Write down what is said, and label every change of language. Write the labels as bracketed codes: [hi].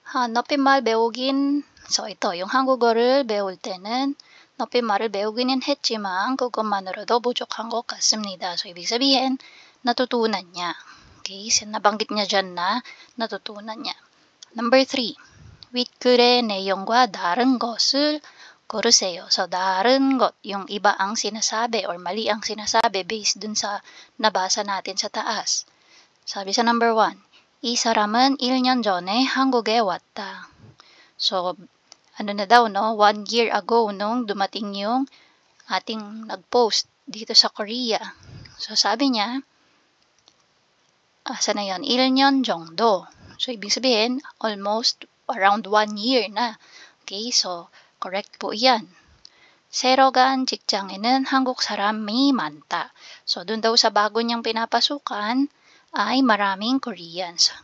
[ko] 높임말 배우긴, [tl] so ito, yung [ko] 한국어를 배울 때는 높임말을 배우기는 했지만 그것만으로도 부족한 것 같습니다. [tl] So, ibig sabihin, natutunan niya. Okay, so nabanggit niya dyan na natutunan niya. Number 3. [ko] 윗글의 내용과 다른 것을 고르세요. [tl] So, 다른 것, yung iba ang sinasabi or mali ang sinasabi based dun sa nabasa natin sa taas. Sabi sa number 1, [ko] 이 사람은 1년 전에 한국에 왔다. [tl] So, ano na daw, no? 1 year ago nung dumating yung ating nag-post dito sa Korea. So, sabi niya, asa na yun? [ko] 1년 정도. [tl] So, ibig sabihin, almost around 1 year na. Okay, so, correct po yan. [ko] 새로 간 직장에는 한국 사람이 많다. [tl] So, dun daw sa bago niyang pinapasukan, ay maraming Koreans.